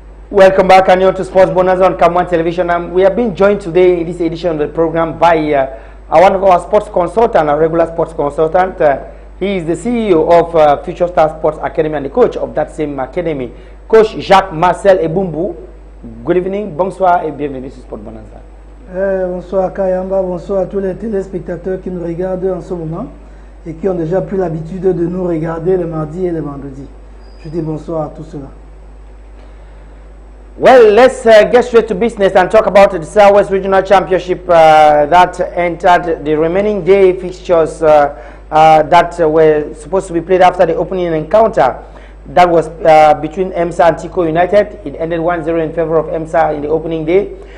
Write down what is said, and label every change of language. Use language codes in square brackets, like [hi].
[en] Welcome back, and you're to Sports Bonanza on Cam1 Television. We have been joined today in this edition of the program by one of our sports consultant, a regular sports consultant. He is the CEO of Future Star Sports Academy and the coach of that same academy, Coach Jacques-Marcel Ebumbu. Good evening, [fr] bonsoir et bienvenue sur Sports Bonanza. Bonsoir Kayamba, bonsoir à tous les téléspectateurs qui nous regardent en ce moment et qui ont déjà pris l'habitude de nous regarder le mardi et le vendredi. Je dis bonsoir à tous ceux-là. [en] Well, let's get straight to business and talk about the Southwest Regional Championship that entered the remaining day fixtures that were supposed to be played after the opening encounter. That was between EMSA and Tico United. It ended 1-0 in favor of EMSA in the opening day.